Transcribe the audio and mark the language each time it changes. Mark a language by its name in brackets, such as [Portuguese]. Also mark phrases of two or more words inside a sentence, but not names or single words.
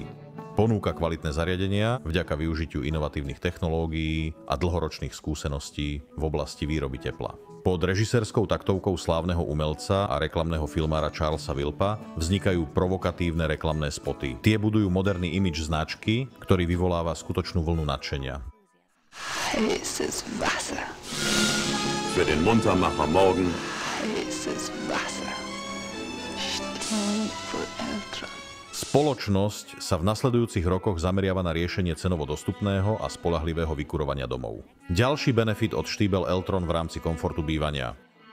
[Slovak] Ponúka kvalitné zariadenia vďaka využitiu inovatívnych technológií a dlhoročných skúseností v oblasti výroby tepla. Pod režisérskou taktovkou slávneho umelca a reklamného filmára Charlesa Wilpa vznikajú provokatívne reklamné spoty. Tie budujú moderný imidž značky, ktorý vyvoláva skutočnú vlnu nadšenia. [German] Heißes Wasser. Für den Muntermacher morgen. Heißes Wasser. Stiebel Eltron. [Slovak] Spoločnosť sa v nasledujúcich rokoch zameriava na riešenie cenovo dostupného a spoľahlivého vykurovania domov. Ďalší benefit od Stiebel Eltron v rámci komfortu bývania.